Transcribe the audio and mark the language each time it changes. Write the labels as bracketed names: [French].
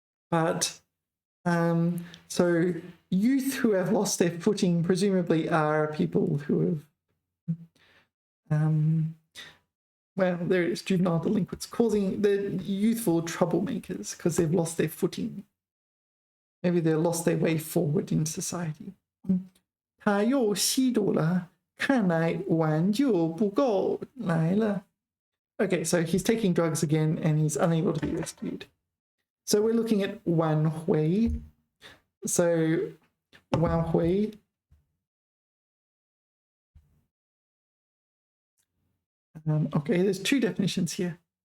[English] But so youth who have lost their footing presumably are people who have well, there it is, juvenile delinquents, causing the youthful troublemakers because they've lost their footing. Maybe they've lost their way forward in society. [Chinese] 他又吸毒了，看来挽救不够来了. [English] Okay, so he's taking drugs again and he's unable to be rescued. So we're looking at 挽回. So 挽回 Okay, there's two definitions here.